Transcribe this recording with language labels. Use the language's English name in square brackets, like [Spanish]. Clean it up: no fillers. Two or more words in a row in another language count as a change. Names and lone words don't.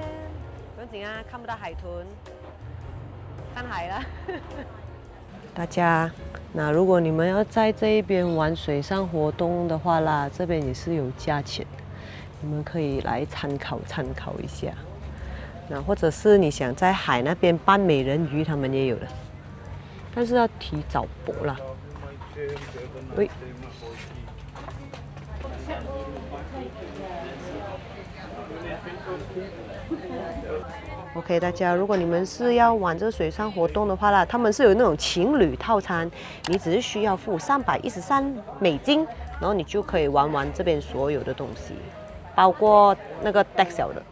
[Chinese] 不用緊啊，看不到海豚。看海了，大家，那如果你們要在這一邊玩水上活動的話啦，這邊也是有價錢，你們可以來參考一下。那或者是你想在海那邊扮美人魚，他們也有的，但是要提早播啦。喂。OK， 大家，如果你們是要玩這個水上活動的話啦，他們是有那種情侶套餐，你只是需要付313美金，然後你就可以玩這邊所有的東西，包括那個 Dexel 的。